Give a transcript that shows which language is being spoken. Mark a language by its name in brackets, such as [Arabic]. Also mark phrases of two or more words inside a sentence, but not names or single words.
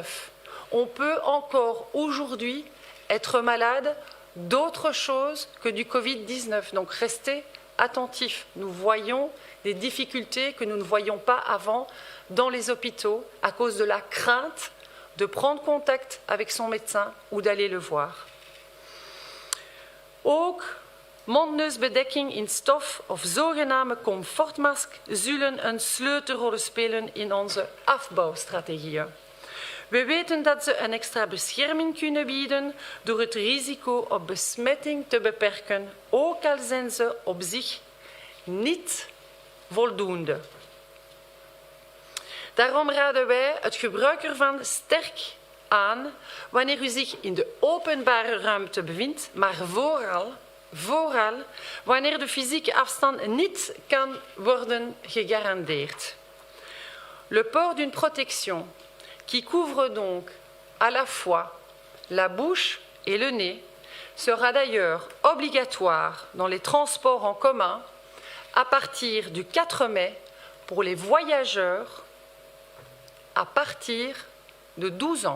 [French] On peut encore aujourd'hui être malade d'autre chose que du Covid-19. Donc restez attentifs. Nous voyons des difficultés que nous ne voyions pas avant dans les hôpitaux à cause de la crainte de prendre contact avec son médecin ou d'aller le voir. [Dutch] Ook mondneusbedekking in stof of zogenaamde comfortmask zullen een sleutelrol spelen in onze afbouwstrategieën. We weten dat ze een extra bescherming kunnen bieden door het risico op besmetting te beperken, ook al zijn ze op zich niet voldoende. Daarom raden wij het gebruik ervan sterk aan wanneer u zich in de openbare ruimte bevindt, maar vooral wanneer de fysieke afstand niet kan worden gegarandeerd. [French] Le port d'une protection qui couvre donc à la fois la bouche et le nez sera d'ailleurs obligatoire dans les transports en commun à partir du 4 mai pour les voyageurs à partir de 12 ans.